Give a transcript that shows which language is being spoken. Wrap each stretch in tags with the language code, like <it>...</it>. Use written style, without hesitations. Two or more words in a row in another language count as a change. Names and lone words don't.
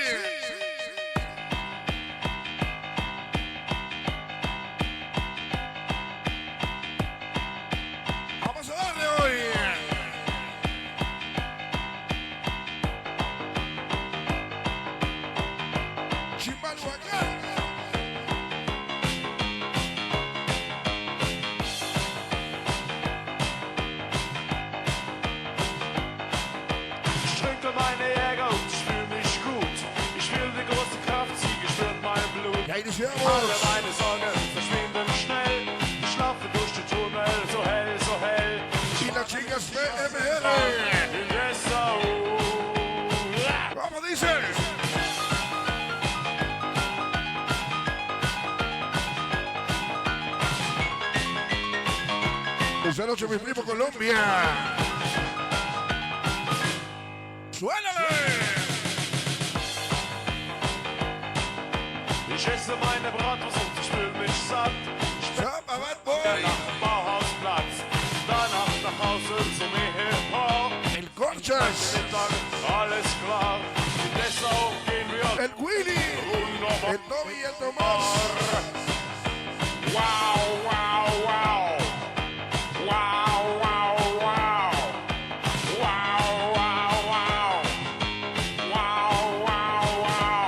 <es>Vamos a darle hoy. Chimalhuacán.</es> <de>Ich trinke meine Jäger und ich fühle mich gut. Ich will die große Kraft, sie gestört mein Blut.</de> <es>Ya iniciamos.</es> <de>Alle meine Sorgen verschwinden schnell. Ich schlafe durch die Tunnel, so hell, so hell.</de> <es>Y las chicas PMR. In Esta, ¿Cómo dices? Esta noche mi primo Colombia. ¡Suélale!</es> <de>Ich esse meine Bratwurst und ich fühle mich satt. Ich bin</de> <en>Chapa, bad boy.</en> <de>nach dem Bauhausplatz, danach nach Hause zum Ehepaar.</de> <es>El Conchas.</es> <de>Mittag, alles klar. In Dessau gehen wir</de> <es>El Willy.</es> <de>wunderbar.</de> <es>El Toby y el Tomás. Wow, wow, wow. Wow, wow, wow. Wow, wow, wow. Wow, wow, wow.</es>